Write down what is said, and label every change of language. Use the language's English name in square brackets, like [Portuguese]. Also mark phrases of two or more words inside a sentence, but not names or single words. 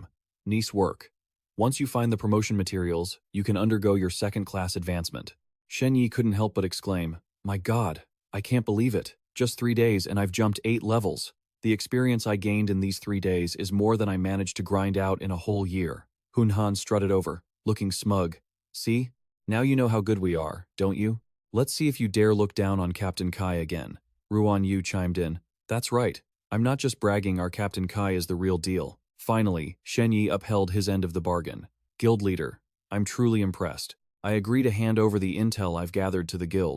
[English] Nice work. Once you find the promotion materials, you can undergo your second-class advancement. Shen Yi couldn't help but exclaim, my god, I can't believe it. Just 3 days and I've jumped 8 levels. The experience I gained in these 3 days is more than I managed to grind out in a whole year. Hun Han strutted over, looking smug. See? Now you know how good we are, don't you? Let's see if you dare look down on Captain Kai again. Ruan Yu chimed in. That's right. I'm not just bragging, our Captain Kai is the real deal. Finally, Shen Yi upheld his end of the bargain. Guild leader, I'm truly impressed. I agree to hand over the intel I've gathered to the guild.